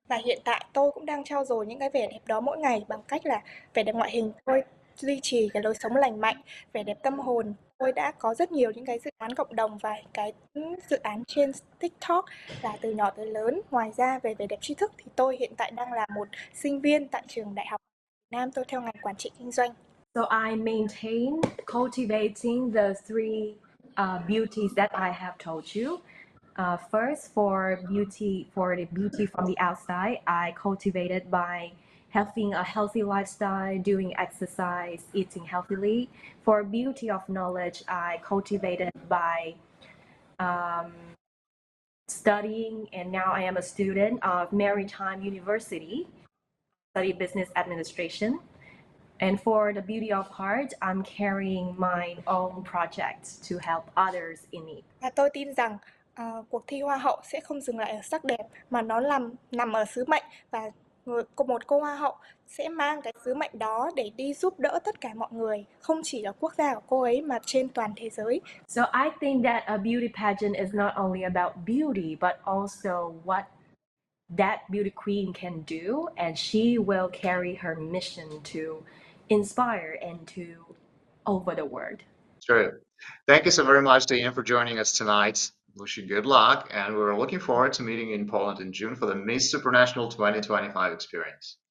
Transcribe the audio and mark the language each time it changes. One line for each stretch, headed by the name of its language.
Vietnamese: Và hiện tại tôi cũng đang trau dồi những cái vẻ đẹp đó mỗi ngày bằng cách là vẻ đẹp ngoại hình tôi duy trì cái lối sống lành mạnh, vẻ đẹp tâm hồn. Tôi đã có rất nhiều những cái dự án cộng đồng và cái dự án trên TikTok là từ nhỏ tới lớn. Ngoài ra về vẻ đẹp tri thức thì tôi hiện tại đang là một sinh viên tại trường Đại học Việt Nam, tôi theo ngành quản trị kinh doanh.
English: So I maintain cultivating the three beauties that I have told you. First, for the beauty from the outside, I cultivated by having a healthy lifestyle, doing exercise, eating healthily. For beauty of knowledge, I cultivated by studying, and now I am a student of Maritime University, study business administration. And for the Beauty of Heart, I'm carrying my own projects to help others in need.
Vietnamese: Và tôi tin rằng cuộc thi Hoa hậu sẽ không dừng lại ở sắc đẹp mà nó nằm ở sứ mệnh, và một cô Hoa hậu sẽ mang cái sứ mệnh đó để đi giúp đỡ tất cả mọi người, không chỉ ở quốc gia của cô ấy mà trên toàn thế giới.
English: So I think that a beauty pageant is not only about beauty, but also what that beauty queen can do, and she will carry her mission to inspire and to over the world. True. Thank you so very much to Ian for joining us tonight. Wish you good luck, and we're looking forward to meeting you in Poland in June for the Miss Supranational 2025 experience.